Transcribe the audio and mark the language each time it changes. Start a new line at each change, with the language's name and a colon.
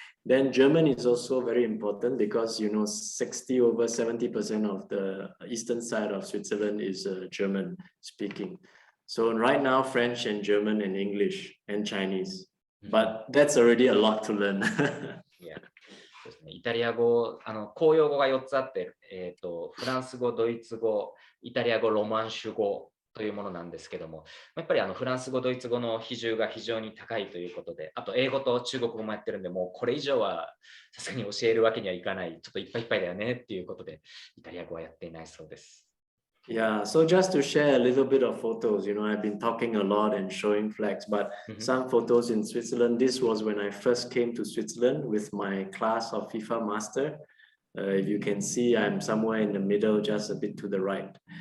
English: Then German is also very important, because 70% of the eastern side of Switzerland is German speaking. So right now, French and German and English and Chinese. But that's already a lot to learn. Yeah.
Japanese: イタリア語、公用語が4つあって、フランス語、ドイツ語、イタリア語、ロマンシュ語というものなんですけども、やっぱりフランス語、ドイツ語の比重が非常に高いということで、あと英語と中国語もやってるんで、もうこれ以上はさすがに教えるわけにはいかない、ちょっといっぱいいっぱいだよねっていうことで、イタリア語はやっていないそうです。
English: Yeah, so just to share a little bit of photos, I've been talking a lot and showing flags, but some photos in Switzerland. This was when I first came to Switzerland with my class of FIFA master. If you can see, I'm somewhere in the middle, just a bit to the right.